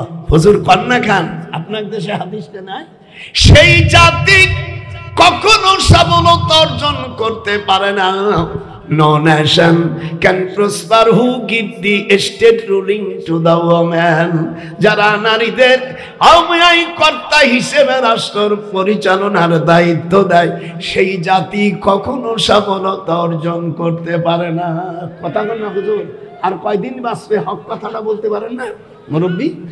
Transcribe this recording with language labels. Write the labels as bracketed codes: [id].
[bn] হুজুর কন্যা খান, আপনার দেশে হাদিসটা নাই? সেই জাতি কখনো সফলতা অর্জন করতে পারে না। [en] No nation can prosper who give the state ruling to the woman. [bn] যারা নারীদের অবয়াই কর্তা হিসেবে রাষ্ট্র পরিচালনার দায়িত্ব দেয়, সেই জাতি কখনো সফলতা অর্জন করতে পারে না। কথা বল না হুজুর, আর কয়দিন বাঁচবে? হক কথাটা বলতে পারেন না মুরব্বী?